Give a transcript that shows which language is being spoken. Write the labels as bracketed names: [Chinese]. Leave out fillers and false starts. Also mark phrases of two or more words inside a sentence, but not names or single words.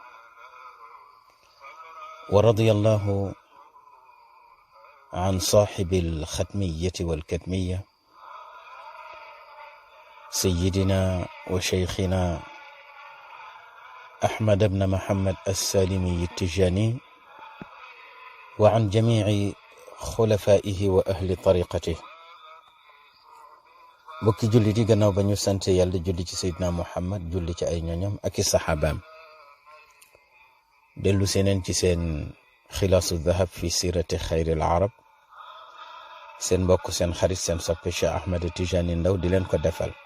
[Arabic] ورضي الله عن صاحب الختمية والكتمية سيدنا وشيخنا أحمد بن محمد السالمي التجاني، وعن جميع خلفائه وأهل طريقته. [Wolof] bokki julli di gannaaw ba ñu sant yàlla julli ci Seydina Muhammad, julli ci ay ñoñam ak i saxaabaam, dellu seeneen ci seen xilaasu dahab [Arabic] في سيرة خير العرب, [Wolof] seen mbokk seen xarit seen soppe Cheikh Ahmed Tijani Ndaw di leen ko defal.